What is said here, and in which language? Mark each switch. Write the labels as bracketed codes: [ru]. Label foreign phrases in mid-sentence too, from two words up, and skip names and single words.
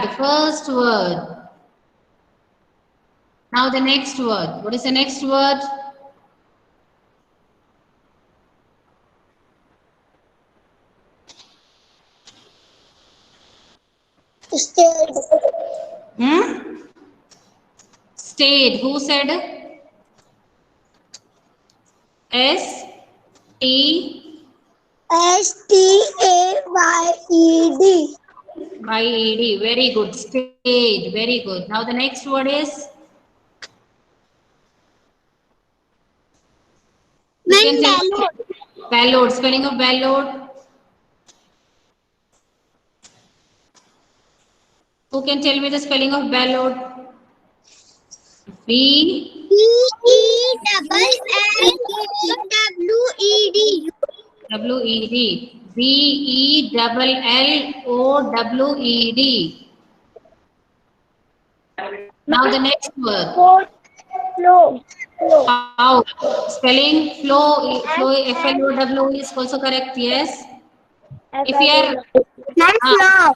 [en] The first word. Now the next word. What is the next word? Stayed. Stayed. Who said? S-T. S-T-A-Y-E-D. Y-E-D. Very good. Stayed. Very good. Now the next word is? Ballot. Ballot. Spelling of ballot. Who can tell me the spelling of ballot? B. B-E-double-L-O-W-E-D. W-E-D. B-E-double-L-O-W-E-D. Now the next word. Flow. How? Spelling flow. Flow. F-L-O-W is also correct. Yes. If we are Flow.